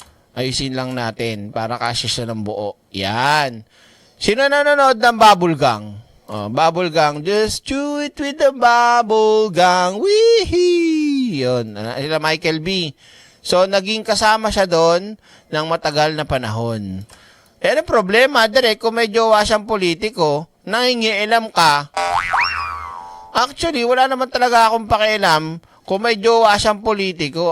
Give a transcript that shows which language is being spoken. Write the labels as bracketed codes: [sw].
[tl] Ayusin lang natin para kasya siya ng buo. Yan. Sino nanonood ng Bubble Gang? Bubble Gang. [en] Just chew it with the Bubble Gang. [tl] Wee-hee! Yun. Sila Michael B. So, naging kasama siya doon ng matagal na panahon. Ano problema, direct, kung may jowa siyang politiko, nangingialam ka. Actually, wala naman talaga akong pakialam kung may jowa siyang politiko.